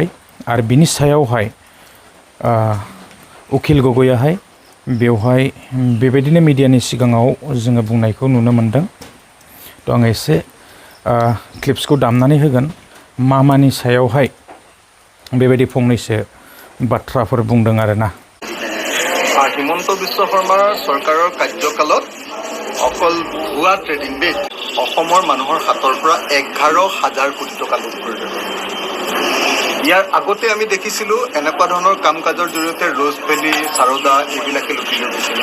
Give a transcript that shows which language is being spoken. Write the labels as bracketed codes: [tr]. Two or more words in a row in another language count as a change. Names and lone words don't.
[brx] आरो बिनि सायावहाय उकिल गगैयाहाय बेवहाय बेबायदिनो मिडियानि सिगाङाव जोङो बुंनायखौ नुनो मोनदों। तो आं एसे क्लिप्सखौ दामनानै होगोन मानि सायावहाय बेबायदि फंनैसो बाथ्राफोर बुंदों आरोना। [as] হিমন্ত বিশ্ব শৰ্মাৰ চৰকাৰৰ কাৰ্যকালত অকল ভুৱা ট্ৰেডিং দেই অসমৰ মানুহৰ হাতৰ পৰা 11,000 কোটি টকা লুট কৰিলে। ইয়াৰ আগতে আমি দেখিছিলোঁ এনেকুৱা ধৰণৰ কাম কাজৰ জৰিয়তে ৰ'জ ভেলী, সাৰদা এইবিলাকে লুটি লৈ গৈছিলে।